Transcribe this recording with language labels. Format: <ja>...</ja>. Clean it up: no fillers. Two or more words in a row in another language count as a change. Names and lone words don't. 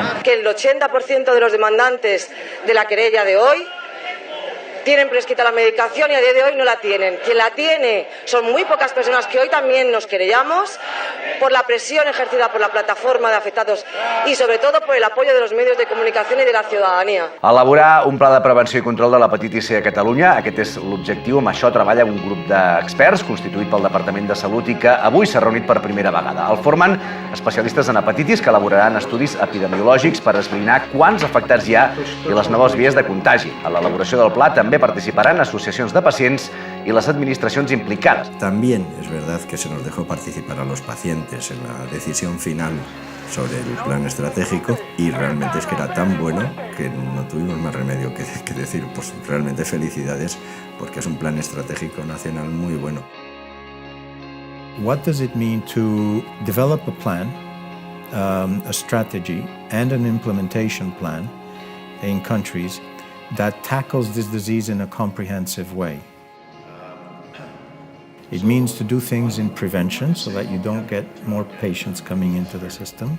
<es>Que el 80% de los demandantes de la querella de hoy tienen prescrita la medicación y a día de hoy no la tienen. Quien la tiene son muy pocas personas que hoy también nos querellamos por la presión ejercida por la plataforma de afectados y sobre todo por el apoyo de los medios de comunicación y de la ciudadanía.</es> <ca>Elaborar un pla de prevenció i control de l'hepatitis C a Catalunya, aquest és l'objectiu. Amb això treballa un grup d'experts constituït pel Departament de Salut i que avui s'ha reunit per primera vegada. El formen especialistes en hepatitis que elaboraran estudis epidemiològics per esbrinar quants afectats hi ha i les noves vies de contagi. A l'elaboració del pla també participaran asociacions de pacients</ca> <es>y las administraciones implicadas. También es verdad que se nos dejó participar a los pacientes en la decisión final sobre el plan estratégico y realmente es que era tan bueno que no tuvimos más remedio que decir, pues realmente felicidades porque es un plan estratégico nacional muy bueno.</es> <en>What does it mean to develop a plan a strategy and an implementation plan in countries that tackles this disease in a comprehensive way. It means to do things in prevention so that you don't get more patients coming into the system.</en>